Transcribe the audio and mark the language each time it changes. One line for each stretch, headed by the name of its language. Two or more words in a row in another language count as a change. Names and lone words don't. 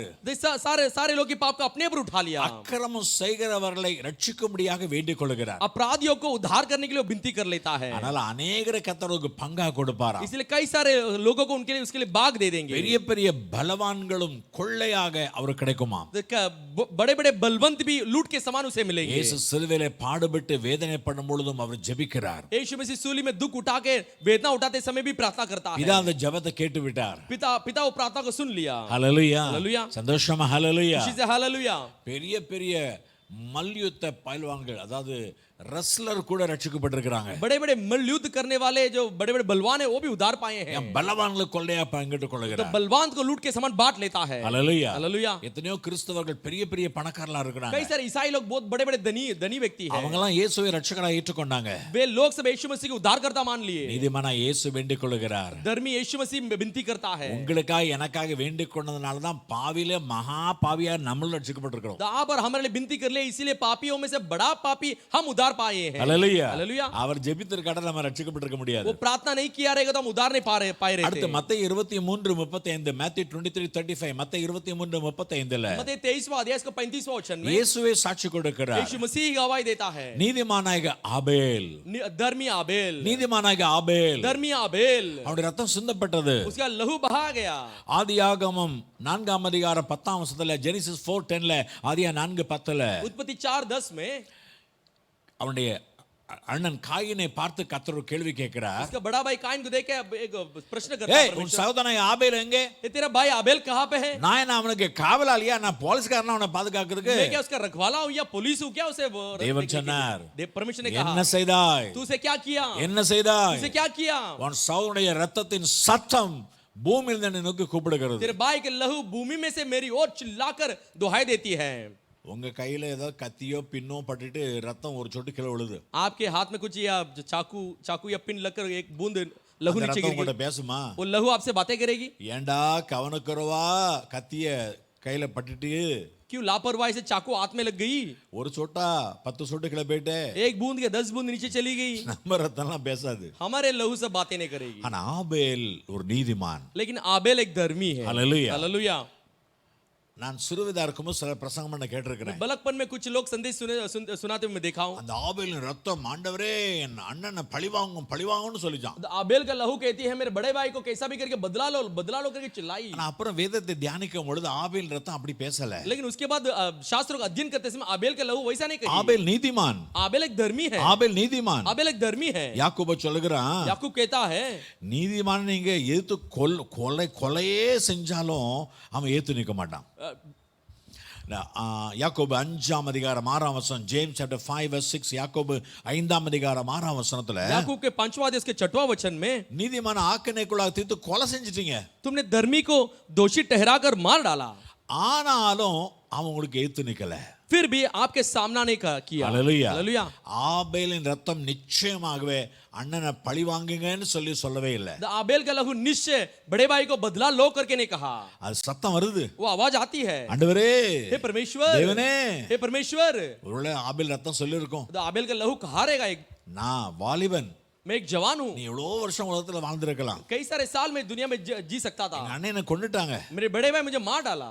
Hindi: सारे लोग के पाप को अपने ऊपर उठा लिया.
Tamil: அக்கிரமம் செய்கிறவர்களை ரட்சிக்கும்படியாக வேண்டிக் கொள்கிறார்.
Hindi: अपराधियों को उद्धार करने के लिए विनती कर लेता है.
Tamil: அதனால அநேகரை கர்த்தருக்கு பங்கா கொடுப்பாராம்.
Hindi: इसलिए कई सारे लोगों को उसके लिए भाग दे देंगे.
Tamil: பெரிய பெரிய பலவான்களும் கொள்ளையாக அவருக்கு கிடைக்குமாம்.
Hindi: बड़े-बड़े बलवंत भी लूट के समान उसे मिलेंगे.
Tamil: இயேசு சிலுவையிலே பாடுபட்டு வேதனைப்படும் பொழுதும் அவர் ஜெபிக்கிறார்.
Hindi: यीशु मसीह सूली में दुख उठा के वेदना उठाते समय भी प्रार्थना करता है.
Tamil: பிதா அந்த ஜெபத்தை கேட்டு விட்டார்.
Hindi: पिता वो प्रार्थना को सुन लिया.
Tamil: ஹல்லேலூயா. ஹல்லேலூயா. சந்தோஷமா ஹல்லேலூயா.
Hindi: खुशी से हालेलुया.
Tamil: பெரிய பெரிய மல்யுத்த பயில்வான்கள், அதாவது ரெஸ்லர் கூட ரட்சிக்கப்பட்டிருக்காங்க.
Hindi: बड़े-बड़े मल्लयुद्ध करने वाले जो बड़े-बड़े बलवान है वो भी उद्धार पाए हैं.
Tamil: பலவான்களை கொள்ளையா பங்கிட்டு
Hindi: तो
Tamil: கொள்கிறார்.
Hindi: बलवान को लूट के समान बांट लेता है.
Tamil: ஹல்லேலூயா.
Hindi: हालेलुया.
Tamil: எத்தனையோ கிறிஸ்தவர்கள் பெரிய பெரிய பணக்காரங்களா இருக்கிறாங்க.
Hindi: कई सारे ईसाई लोग बहुत बड़े-बड़े धनी व्यक्ति हैं.
Tamil: அவங்க எல்லாம் இயேசுவை ரட்சகராக ஏற்றுக்கொண்டாங்க.
Hindi: वे लोग सब यीशु मसीह को उद्धारकर्ता मान लिए.
Tamil: நீதிமானா இயேசு வேண்டிக் கொள்கிறார்.
Hindi: धर्मी यीशु मसीह विनती करता है.
Tamil: உங்களுக்காக எனக்காக வேண்டிக் கொண்டதனால தான் பாவியிலே மகா பாவியா நம்மளும் ரட்சிக்கப்பட்டிருக்கிறோம்.
Hindi: आप और हमारे लिए विनती कर ले, इसीलिए पापियों में से बड़ा पापी हम उद्धार उद्धार पाए हैं।
Tamil: ஹல்லேலூயா.
Hindi: हालेलुया।
Tamil: அவர் ஜெபித்திருக்காட்ட நம்ம ரட்சிக்கப்பட்டிருக்க முடியாது.
Hindi: वो प्रार्थना नहीं किया रहेगा तो हम उद्धार नहीं पाए
Tamil: அடுத்து
Hindi: रहते।
Tamil: மத்தேயு 23:35 மேத்யூ 23:35 மத்தேயு 23:35ல
Hindi: मत्ती 23वां अध्याय इसका 35वां वचन में
Tamil: இயேசுவே சாட்சி கொடுக்கிறார்.
Hindi: यीशु मसीह गवाही देता है।
Tamil: நீதிமானாகிய ஆபேல்,
Hindi: धर्मी आबेल,
Tamil: நீதிமானாகிய ஆபேல்
Hindi: धर्मी आबेल,
Tamil: அவருடைய ரத்தம் சிந்தப்பட்டது.
Hindi: उसका लहू बहा गया।
Tamil: ஆதியாகமம் 4ஆம் அதிகாரம் 10ஆம் வசனத்துல ஜெனிசிஸ் 4:10ல ஆதியா 4:10ல
Hindi: उत्पत्ति 4:10 में
Tamil: அவனுடைய அண்ணன் காயினை பார்த்து கர்த்தர் ஒரு கேள்வி கேட்கிறார்.
Hindi: उसका बड़ा भाई काइन को देख के एक प्रश्न करता है
Tamil: ஏய் உன் சகோதரன் ஆபேல் எங்கே?
Hindi: ये तेरा भाई आबेल कहाँ पे है?
Tamil: நான் என்ன அவனுக்கு காவலாளியா? நான் போலீஸ்காரனா அவனை பாதுகாக்கிறதுக்கு?
Hindi: मैं क्या उसका रखवाला हूँ या पुलिस हूँ क्या उसे
Tamil: தேவன் சொன்னார்,
Hindi: परमेश्वर ने
Tamil: என்ன
Hindi: कहा
Tamil: செய்தாய்?
Hindi: तू उसे क्या किया?
Tamil: என்ன செய்தாய்?
Hindi: उसे क्या किया?
Tamil: உன் சகோதரனுடைய ரத்தத்தின் சத்தம் பூமியில் என்னை நோக்கி கூப்பிடுகிறது.
Hindi: तेरे भाई के लहू भूमि में से मेरी ओर चिल्लाकर दुहाई देती है।
Tamil: உங்க கையில ஏதோ கத்தியோ பின்னோ பட்டுட்டு ரத்தம் ஒரு சொட்டு கீழே விழுது.
Hindi: आपके हाथ में कुछ या चाकू या पिन लगकर एक बूंद लहू नीचे गिर
Tamil: கூட
Hindi: गई,
Tamil: பேசுமா?
Hindi: वो लहू आपसे बातें करेगी?
Tamil: ஏண்டா கவனக்குறவா கத்திய கையில பட்டுட்டு
Hindi: क्यों लापरवाही से चाकू हाथ में लग गई?
Tamil: ஒரு சொட்டா 10 சொட்டு கீழே போயிட்டே
Hindi: एक बूंद के 10 बूंद नीचे चली गई।
Tamil: நம்ம ரத்தம்லாம் பேசாது.
Hindi: हमारे लहू से बातें नहीं करेगी।
Tamil: ஆனா ஆபேல் ஒரு நீதிமான்.
Hindi: लेकिन आबेल एक धर्मी है। हालेलुया। हालेलुया।
Tamil: நான் சிறுவயதா இருக்கும்போது சில பிரசங்கம் பண்ண கேட்டிருக்கிறேன்.
Hindi: बलकपन में कुछ लोग संदेश सुनाते हुए मैं देखा हूं।
Tamil: அந்த ஆபேலின் ரத்தம் ஆண்டவரே என் அண்ணனை பழிவாங்கும்னு சொல்லிச்சான்.
Hindi: आबेल का लहू कहती है मेरे बड़े भाई को कैसा भी करके बदला लो करके चिल्लाई।
Tamil: ஆனா அப்புறம் வேதத்தை தியானிக்கும் பொழுது ஆபேல் ரத்தம் அப்படி பேசல.
Hindi: लेकिन उसके बाद शास्त्रों का अध्ययन करते समय आबेल का लहू वैसा नहीं कही।
Tamil: ஆபேல் நீதிமான்.
Hindi: आबेल एक धर्मी है।
Tamil: ஆபேல் நீதிமான்.
Hindi: आबेल एक धर्मी है।
Tamil: யாக்கோபு சொல்லுகிறான்,
Hindi: याकूब कहता है
Tamil: நீதிமான் நீங்க எதிர்த்து கொலையே செஞ்சாலும் அவன் ஏத்து நிற்க மாட்டான். யாக்கோபு 5ஆம் அதிகாரம் 6ஆம் வசனம், ஜேம்ஸ்
English: chapter 5 verse 6,
Tamil: யாக்கோபு 5ஆம் அதிகாரம் 6ஆம் வசனத்துல
Hindi: याकूब के 5वां अध्याय के 6वां वचन में
Tamil: நீதிமான ஆக்கினைக்குள்ளாக தீர்த்து கொலை செஞ்சிட்டீங்க,
Hindi: तुमने धर्मी को दोषी ठहराकर मार डाला,
Tamil: ஆனாலும் அவன் உங்களுக்கு ஏத்து நிக்கல.
Hindi: फिर भी आपके सामना नहीं किया। हालेलुया। हालेलुया।
Tamil: ஆபேலின் ரத்தம் நிச்சயமாகவே அண்ணனை பழி வாங்குங்கன்னு சொல்லவே இல்லை.
Hindi: आबेल का लहू निश्चय बड़े भाई को बदला लो करके नहीं कहा।
Tamil: அது சத்தம் வருது,
Hindi: वो आवाज आती है,
Tamil: ஆண்டவரே
Hindi: हे परमेश्वर,
Tamil: தேவனே,
Hindi: हे परमेश्वर।
Tamil: ஒருவேளை ஆபேல் ரத்தம் சொல்லிருக்கும்,
Hindi: आबेल का लहू कहा रहेगा
Tamil: நான் வாலிபன்,
Hindi: मैं एक जवान हूँ,
Tamil: நீ எவ்வளவு வருஷம் உலகத்துல வாழ்ந்திருக்கலாம்,
Hindi: कई सारे साल में दुनिया में जी सकता था,
Tamil: எங்க அண்ணனை கொன்னுட்டாங்க,
Hindi: मेरे बड़े भाई मुझे मार डाला।